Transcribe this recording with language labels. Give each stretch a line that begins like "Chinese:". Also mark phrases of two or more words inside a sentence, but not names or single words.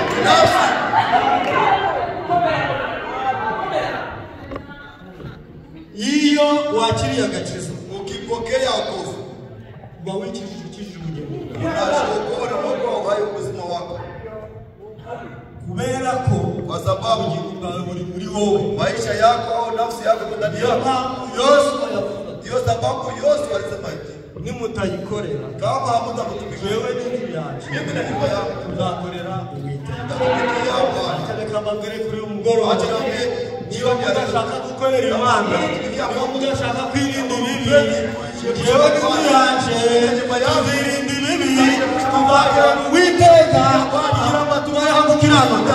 Kinyarwanda: Iyo wakiriye agakiza
Swahili: ukipokea wokovu
Kinyarwanda: uba wikijije ubugingo
Swahili: unashukuru Mungu awaye ubuzima wako,
Kinyarwanda: kubera ko
Swahili: kwa sababu
Kinyarwanda: ubugingo bwawe buri muri wowe.
Swahili: maisha yako au nafsi yako ndani yako. Ndio sababu Yesu alisema hivi,
Kinyarwanda: nimutayikorera
Swahili: kama hamtakutumikia
Kinyarwanda: wewe n'inzu yacu
Swahili: mimi na nyumba yangu
Kinyarwanda: tuzakorera Uwiteka.
Swahili: tutakutumikia Bwana.
Kinyarwanda: Reka mbabwire kuri uyu mugoroba, niba mudashaka gukorera Imana, niba mudashaka kwirinda ibibi, jewe n'inzu yanje tuzirinda ibibi, tuzakorera Uwiteka kugira ngo tubayeho gukiranuka.